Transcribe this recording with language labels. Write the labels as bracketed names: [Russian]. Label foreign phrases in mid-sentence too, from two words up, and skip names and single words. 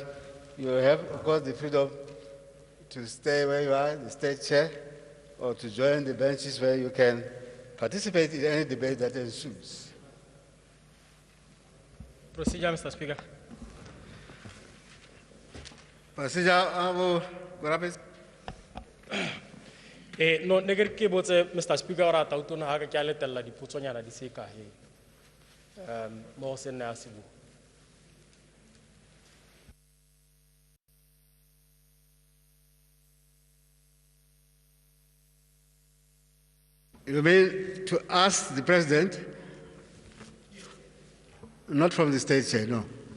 [English] You have, of course, the freedom to stay where you are, the state chair, or to join the benches where you can participate in any debate that ensues. Procedure, Mr. Speaker. Procedure, No, [Tswana] neger ke botse Mr. Speaker ora tautona ha ka ke a letella dipotsonyana di se kae. Mo se nna se bu. [English] You mean to ask the President, not from the state chair, no.